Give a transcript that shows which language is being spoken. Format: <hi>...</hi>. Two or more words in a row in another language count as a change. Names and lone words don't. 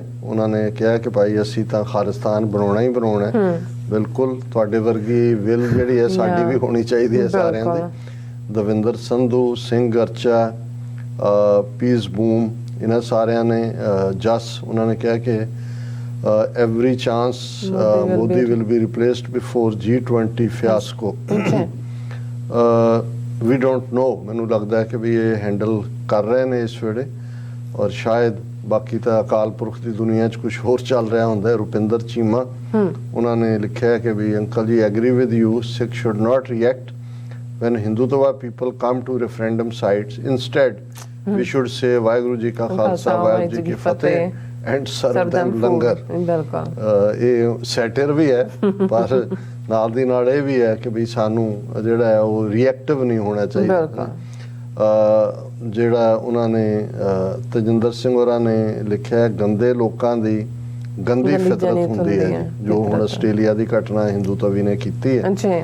<pa>ਉਹਨਾਂ ਨੇ ਕਿਹਾ ਕਿ ਭਾਈ ਅਸੀਂ ਤਾਂ ਖਾਲਿਸਤਾਨ ਬਣਾਉਣਾ ਹੀ ਬਣਾਉਣਾ ਹੈ। ਬਿਲਕੁਲ ਤੁਹਾਡੇ ਵਰਗੀ ਵਿਲ ਜਿਹੜੀ ਹੈ ਸਾਡੀ ਵੀ ਹੋਣੀ ਚਾਹੀਦੀ ਹੈ ਸਾਰਿਆਂ ਦੀ। ਦਵਿੰਦਰ ਸੰਧੂ, ਸਿੰਘ ਅਰਚਾ, ਪੀਸ ਬੂਮ, ਇਹਨਾਂ ਸਾਰਿਆਂ ਨੇ ਜਸ ਉਹਨਾਂ ਨੇ ਕਿਹਾ ਕਿ</pa> <en>every chance Modi will be replaced before G20 fiasco. We don't know, ਮੈਨੂੰ ਲੱਗਦਾ ਹੈ ਕਿ ਵੀ ਇਹ ਹੈਂਡਲ ਕਰ ਰਹੇ ਨੇ ਇਸ ਵੇਲੇ, ਔਰ ਸ਼ਾਇਦ ਬਾਕੀ ਤਾਂ ਅਕਾਲ ਪੁਰਖ ਦੀ ਦੁਨੀਆ 'ਚ ਕੁਝ ਹੋਰ ਚੱਲ ਰਿਹਾ ਹੁੰਦਾ ਹੈ।</en> <pa>ਰੁਪਿੰਦਰ ਚੀਮਾ ਉਹਨਾਂ ਨੇ ਲਿਖਿਆ ਕਿ ਵੀ ਅੰਕਲ ਜੀ</pa> <en>agree with you, Sikh should not react when Hindutva people come to referendum sites. Instead, we should say</en> <pa>ਵਾਹਿਗੁਰੂ ਜੀ ਕਾ ਖਾਲਸਾ ਵਾਹਿਗੁਰੂ ਜੀ ਕੀ ਫਤਿਹ</pa> <en>and serve them ਲੰਗਰ।</en> <pa>ਇਹ ਸੈਟਰ ਵੀ ਹੈ ਪਰ ਨਾਲ ਦੀ ਨਾਲ ਇਹ ਵੀ ਹੈ ਕਿ ਵੀ ਸਾਨੂੰ ਜਿਹੜਾ ਹੈ ਉਹ ਰਿਐਕਟਿਵ ਨਹੀਂ ਹੋਣਾ ਚਾਹੀਦਾ। ਜਿਹੜਾ ਉਹਨਾਂ ਨੇ ਤਜਿੰਦਰ ਸਿੰਘ ਹੋਰਾਂ ਨੇ ਲਿਖਿਆ ਗੰਦੇ ਲੋਕਾਂ ਦੀ ਗੰਦੀ ਫਿਤਰਤ ਹੁੰਦੀ ਹੈ, ਜੋ ਹੁਣ ਆਸਟ੍ਰੇਲੀਆ ਦੀ ਘਟਨਾ ਹਿੰਦੂਤਵੀ ਨੇ ਕੀਤੀ ਹੈ।</pa>